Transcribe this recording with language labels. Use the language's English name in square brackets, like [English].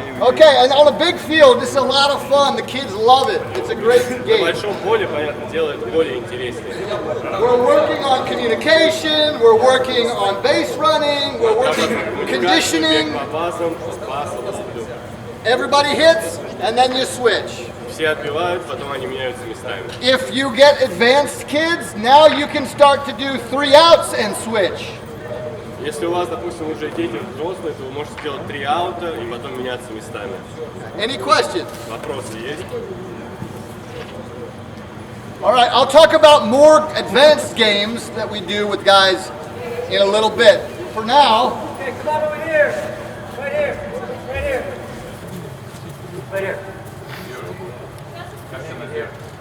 [English] Okay, and on a big field, this is a lot of fun. The kids love it. It's a great [Russian] На [English] game. [Russian] большом поле, понятное дело, это более интереснее. [English] We're working on communication. We're working on base running. We're working conditioning. [Russian] Бег по базам, пасы, наступ. [English] Everybody hits, and then you switch. [Russian] Все отбивают, потом они меняются местами. [English] If you get advanced kids, now you can start to do 3 outs and switch. [Russian] Если у вас, допустим, уже дети взрослые, то вы можете сделать 3 аута и потом меняться местами. [English] Any questions? [Russian] Вопросы есть? [English] All right, I'll talk about more advanced games that we do with guys in a little bit. For now, Okay, come on over here. Right here. Right here. Right here.